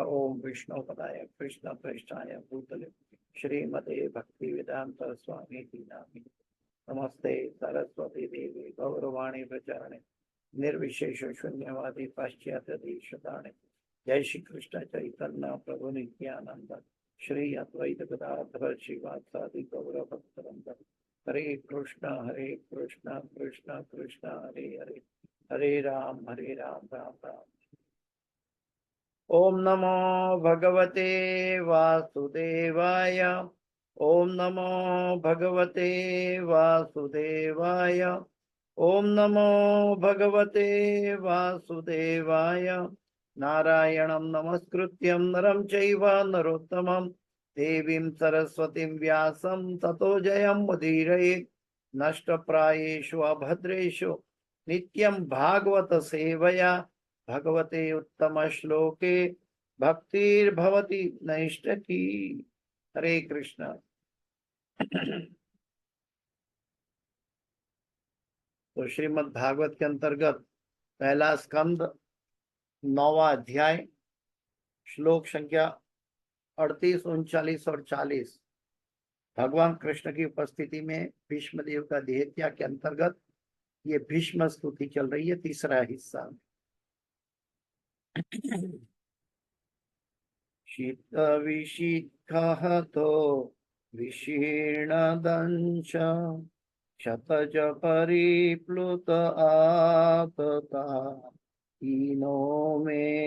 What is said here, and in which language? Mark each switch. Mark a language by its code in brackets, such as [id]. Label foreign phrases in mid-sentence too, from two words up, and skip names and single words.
[sa] ओम विष्णुपदाय कृष्ण प्रेष्ठाय भूतले श्रीमते भक्ति वेदांत स्वामी नामिने नमस्ते सरस्वती देवी गौरवाणी प्रचारणे निर्विशेष शून्यवादी पाश्चात्य देशदाणे। जय श्री कृष्ण चैतन्य प्रभु नित्यानंद श्री अद्वैत गदाधर श्रीवासादि गौर भक्तवृंद। हरे कृष्ण कृष्ण कृष्ण हरे हरे, हरे राम राम राम। ओम नमो भगवते वासुदेवाय। ओम नमो भगवते वासुदेवाय। ओम नमो भगवते वासुदेवाय। नारायणं नमस्कृत्यं नरं चैव नरोत्तमं देवीं सरस्वतीं व्यासं ततो जयमुदीरयेत्। नष्टप्रायेषु अभद्रेषु नित्यं भागवत सेवया भगवते उत्तम श्लोके भक्तिर्भवति नैष्ठकी। हरे कृष्ण। [hi] तो श्रीमद् भागवत के अंतर्गत पहला स्कंद 9वां अध्याय श्लोक संख्या 38, 39 और 40 भगवान कृष्ण की उपस्थिति में भीष्म देव का देहत्याग के अंतर्गत ये भीष्म स्तुति चल रही है, तीसरा हिस्सा। [sa] शीत विशिखः तो विशीर्णदंश क्षतज परिप्लुत आतता हीनो मे